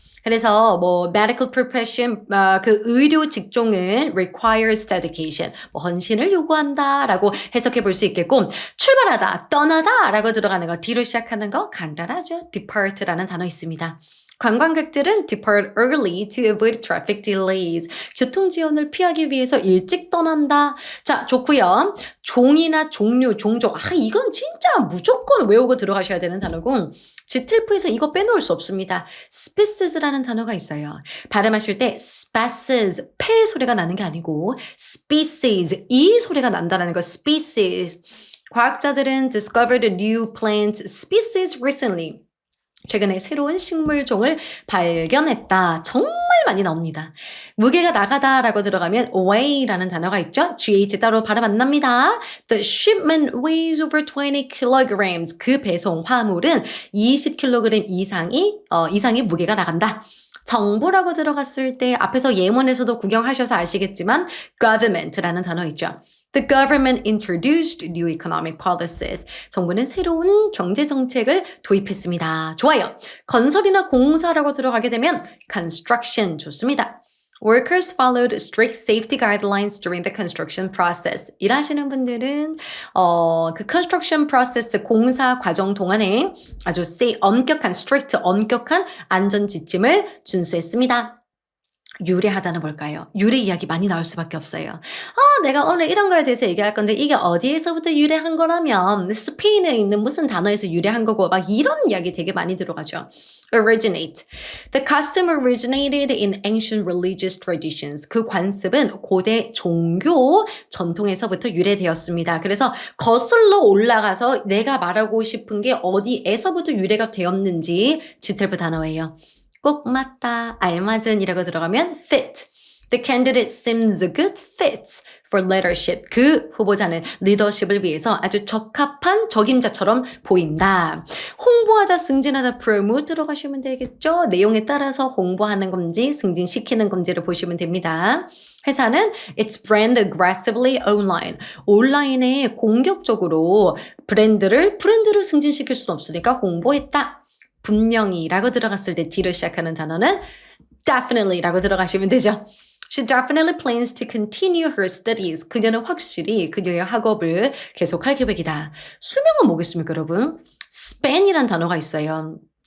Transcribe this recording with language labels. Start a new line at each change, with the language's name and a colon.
Korean: 그래서 뭐 medical profession 그 의료 직종은 requires dedication 뭐 헌신을 요구한다라고 해석해 볼 수 있겠고 출발하다 떠나다라고 들어가는 거 D로 시작하는 거 간단하죠. depart라는 단어 있습니다.
English: 관광객들은 depart early to avoid traffic delays.
Korean: 교통 지연을 피하기 위해서 일찍 떠난다. 자, 좋고요. 종이나 종류, 종족. 이건 진짜 무조건 외우고 들어가셔야 되는 단어고 지틀프에서 이거 빼놓을 수 없습니다. species라는 단어가 있어요. 발음하실 때 species, 폐 소리가 나는 게 아니고 species, 이 소리가 난다는 거. species.
English: 과학자들은 discovered a new plant species recently.
Korean: 최근에 새로운 식물종을 발견했다. 정말 많이 나옵니다. 무게가 나가다라고 들어가면 weigh라는 단어가 있죠. GH 따로 발음 안 납니다.
English: The shipment weighs over 20 kilograms.
Korean: 그 배송 화물은 20kg 이상의 무게가 나간다. 정부라고 들어갔을 때 앞에서 예문에서도 구경하셔서 아시겠지만 government라는 단어 있죠.
English: The government introduced new economic policies.
Korean: 정부는 새로운 경제 정책을 도입했습니다. 좋아요. 건설이나 공사라고 들어가게 되면 construction 좋습니다.
English: Workers followed strict safety guidelines during the construction process.
Korean: 일하시는 분들은 그 construction process 공사 과정 동안에 아주 엄격한 안전 지침을 준수했습니다. 유래하다는 뭘까요? 유래 이야기 많이 나올 수밖에 없어요. 내가 오늘 이런 거에 대해서 얘기할 건데 이게 어디에서부터 유래한 거라면 스페인에 있는 무슨 단어에서 유래한 거고 막 이런 이야기 되게 많이 들어가죠.
English: Originate. The custom originated in ancient religious traditions.
Korean: 그 관습은 고대 종교 전통에서부터 유래되었습니다. 그래서 거슬러 올라가서 내가 말하고 싶은 게 어디에서부터 유래가 되었는지 지텔프 단어예요. 꼭 맞다, 알맞은이라고 들어가면 fit.
English: The candidate seems a good fit for leadership.
Korean: 그 후보자는 리더십을 위해서 아주 적합한 적임자처럼 보인다. 홍보하다, 승진하다, promote 들어가시면 되겠죠. 내용에 따라서 홍보하는 건지 승진시키는 건지를 보시면 됩니다.
English: 회사는 its brand aggressively online.
Korean: 온라인에 공격적으로 브랜드를 승진시킬 수는 없으니까 홍보했다. 분명히라고 들어갔을 때 D로 시작하는 단어는 definitely라고 들어가시면 되죠.
English: She definitely plans to continue her studies.
Korean: 그녀는 확실히 그녀의 학업을 계속할 계획이다. 수명은 뭐겠습니까, 여러분? span이란 단어가 있어요.